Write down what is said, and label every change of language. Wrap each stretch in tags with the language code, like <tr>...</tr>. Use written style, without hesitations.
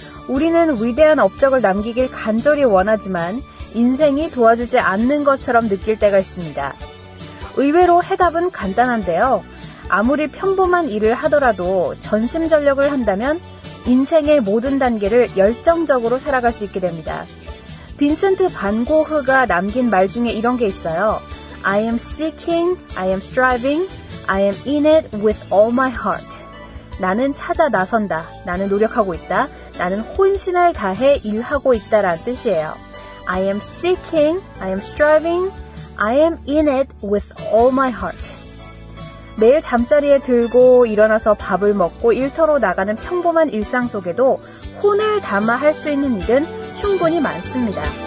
<ko>우리는 위대한 업적을 남기길 간절히 원하지만 인생이 도와주지 않는 것처럼 느낄 때가 있습니다. 의외로 해답은 간단한데요. 아무리 평범한 일을 하더라도 전심전력을 한다면 인생의 모든 단계를 열정적으로 살아갈 수 있게 됩니다. 빈센트 반 고흐가 남긴 말 중에 이런 게 있어요.</ko> <en>I am seeking, I am striving, I am in it with all my heart.</en> <ko>나는 찾아 나선다. 나는 노력하고 있다. 나는 혼신을 다해 일하고 있다라는 뜻이에요.</ko> <en>I am seeking, I am striving, I am in it with all my heart.</en> <ko>매일 잠자리에 들고 일어나서 밥을 먹고 일터로 나가는 평범한 일상 속에도 혼을 담아 할 수 있는 일은 충분히 많습니다.</ko>